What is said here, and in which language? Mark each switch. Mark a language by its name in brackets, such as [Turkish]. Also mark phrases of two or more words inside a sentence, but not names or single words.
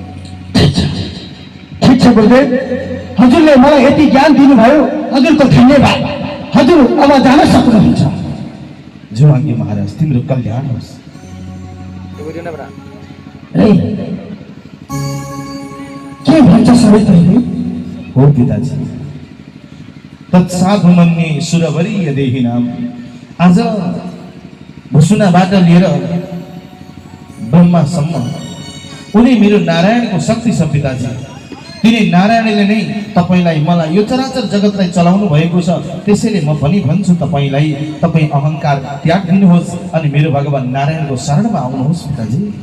[Nepali] ठिक छ गुरुदेव, हजुरले मलाई यति ज्ञान दिनुभयो, हजुरको धन्यवाद। हजुर अब जान सक्नुहुन्छ। जुवाङ्गी महाराज, तिम्रो कल्याण होस्। के भन्छ सबै तैँले? हो पिताजी। [Sanskrit] तत्साधु मन्ये सुरवरीय देहिनाम। [Nepali] आज भुसुनाबाट लिएर ब्रह्मासम्म उनी मेरो नारायणको शक्ति छ पिताजी। तिनी नारायणले नै तपाईँलाई मलाई यो चराचर जगतलाई चलाउनु भएको छ। त्यसैले म पनि भन्छु तपाईँलाई, तपाईँ अहङ्कार त्याग दिनुहोस् अनि मेरो भगवान नारायणको शरणमा आउनुहोस् पिताजी।